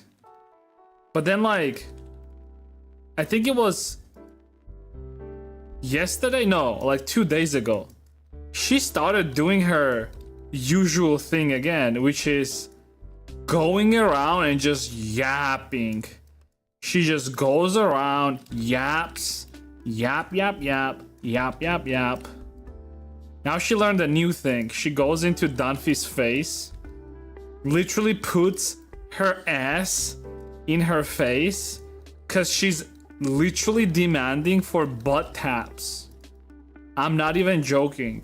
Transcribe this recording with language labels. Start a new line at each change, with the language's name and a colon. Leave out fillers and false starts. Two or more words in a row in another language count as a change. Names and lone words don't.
English: But then like I think it was yesterday, no, like 2 days ago, she started doing her usual thing again, which is going around and just yapping. She just goes around, yaps, yap, yap, yap, yap, yap, yap. Now she learned a new thing. She goes into Dunphy's face literally puts her ass in her face because she's literally demanding for butt taps. I'm not even joking.